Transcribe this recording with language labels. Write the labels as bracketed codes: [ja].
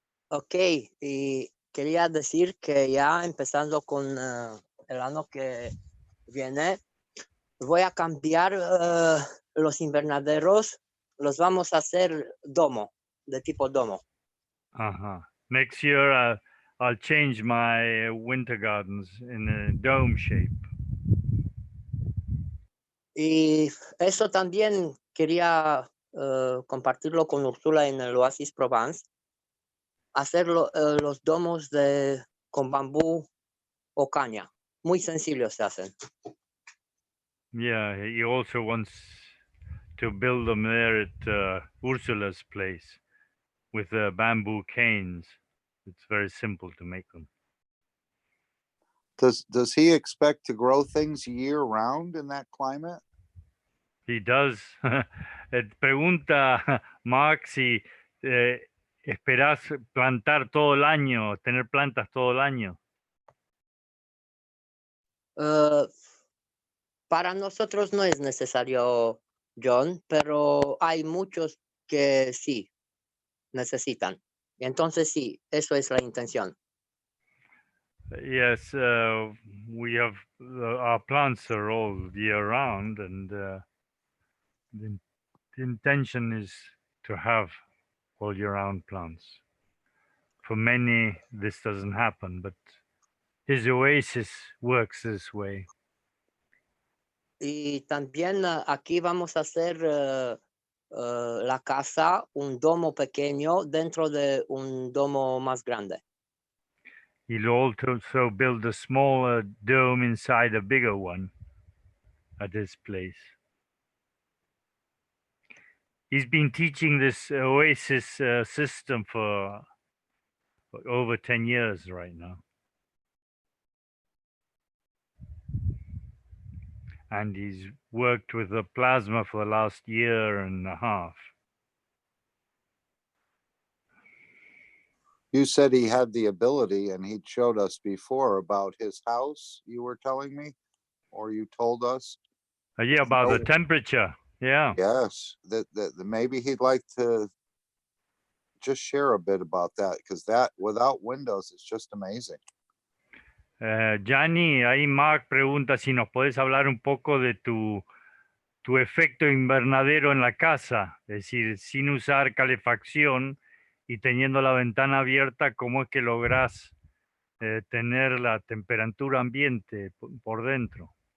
[es] Ok, y quería decir que ya empezando con el año que viene, voy a cambiar los invernaderos, los vamos a hacer domo, de tipo domo. Uh-huh. [en] Next year, I'll change my winter gardens in a dome shape. [es] Y eso también quería compartirlo con Úrsula en el Oasis Provence, hacer los domos con bambú o caña, muy sencillos se hacen. [en] Yeah, he also wants to build them there at Ursula's place with bamboo canes. It's very simple to make them. Does he expect to grow things year round in that climate? He does. [es] Pregunta Mark si esperás plantar todo el año, tener plantas todo el año. Para nosotros no es necesario, John, pero hay muchos que sí necesitan. Y entonces sí, eso es la intención. [en] Yes, we have our plants are all year round, and the intention is to have all year round plants. For many, this doesn't happen, but his oasis works this way. [es] Y también aquí vamos a hacer la casa, un domo pequeño dentro de un domo más grande. [en] He'll also build a smaller dome inside a bigger one at his place. He's been teaching this oasis system for over 10 years right now. And he's worked with the plasma for the last year and a half. You said he had the ability, and he showed us before about his house, you were telling me, or you told us. Yeah, about the Oh. temperature. Yeah. Yes, that maybe he'd like to just share a bit about that, because that without windows, it's just amazing. [es] Gianni, ahí Mark pregunta si nos podés hablar un poco de tu efecto invernadero en la casa, es decir, sin usar calefacción y teniendo la ventana abierta, ¿cómo es que lográs tener la temperatura ambiente por dentro?